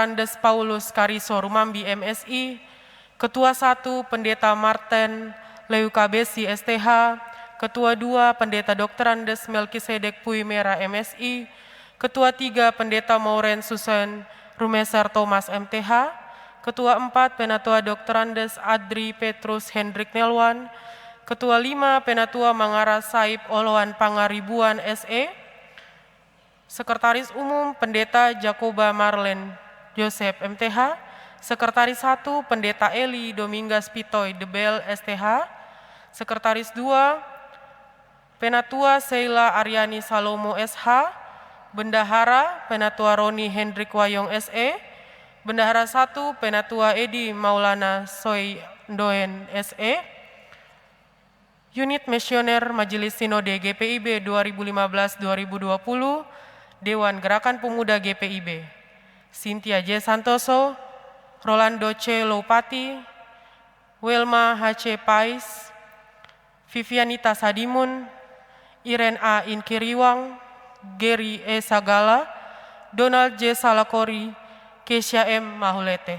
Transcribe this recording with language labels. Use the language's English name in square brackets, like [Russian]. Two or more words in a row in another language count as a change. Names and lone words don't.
[Indonesian] Andes Paulus Kariso Rumambi MSI, Ketua 1 Pendeta Martin Leukabesi STH, Ketua 2 Pendeta Dr. Andes Melkisedek Puimera MSI, Ketua 3 Pendeta Mauren Susan Rumeser Thomas MTH, Ketua 4 Penatua Dr. Andes Adri Petrus Hendrik Nelwan, Ketua 5 Penatua Mangara Saib Oloan Pangaribuan SE, Sekretaris Umum Pendeta Jakoba Marlen Joseph MTH, Sekretaris 1 Pendeta Eli Domingas Pitoy Debel STH, Sekretaris 2 Penatua Sheila Aryani Salomo SH, Bendahara Penatua Roni Hendrik Wayong SE, Bendahara 1 Penatua Edi Maulana Soy Doen SE, Unit Misioner Majelis Sinode GPIB 2015-2020, Dewan Gerakan Pemuda GPIB, Cynthia J. Santoso, Rolando C. Lopati, Wilma H. Pais, Vivianita Sadimun, Iren A. Inkiriwang, Gary E. Sagala, Donald J. Salakori, Kesia M. Mahulete.